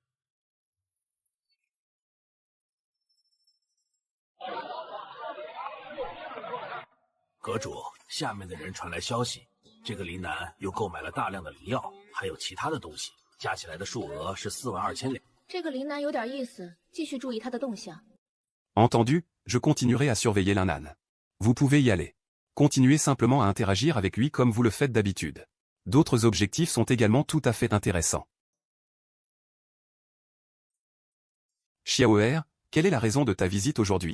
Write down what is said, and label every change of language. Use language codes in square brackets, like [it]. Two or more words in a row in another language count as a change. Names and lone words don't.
[zh] 阁主，下面的人传来消息，这个林南又购买了大量的灵药，还有其他的东西，加起来的数额是42000两。这个林南有点意思，继续注意他的动向。 [fr] Entendu, je continuerai à surveiller l'Innan. Vous pouvez y aller. Continuez simplement à interagir avec lui comme vous le faites d'habitude. D'autres objectifs sont également tout à fait intéressants. Xiaoer, quelle est la raison de ta visite aujourd'hui?